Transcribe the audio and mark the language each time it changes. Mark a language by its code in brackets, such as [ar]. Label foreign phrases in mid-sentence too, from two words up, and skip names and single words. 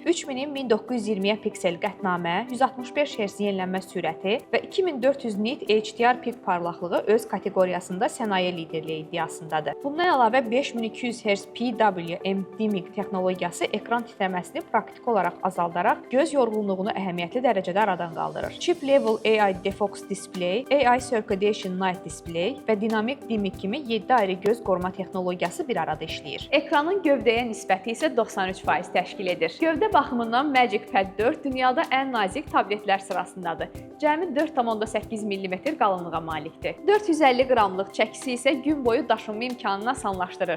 [az] 3000x1920 piksel qətnamə, 165 Hz yenilənmə sürəti və 2400 nit HDR pik parlaqlığı öz kateqoriyasında sənaye liderliyi iddiasındadır. Bundan əlavə 5200 Hz [en] PWM dimming [az] texnologiyası ekran titrəməsini praktik olaraq azaldaraq göz yorğunluğunu əhəmiyyətli dərəcədə aradan qaldırır. Chip Level AI Defox Display, AI Circadian Night Display və dinamik dimming kimi 7 ayrı göz qoruma texnologiyası bir arada işləyir. Ekranın gövdəyə nisbəti isə 93% təşkil edir. Gövdə baxımından Magic Pad 4 dünyada ən nazik tabletlər sırasındadır. Cəmi 4,8 mm qalınlığa malikdir. 450 qramlıq çəkisi isə gün boyu daşınma imkanını asanlaşdırır.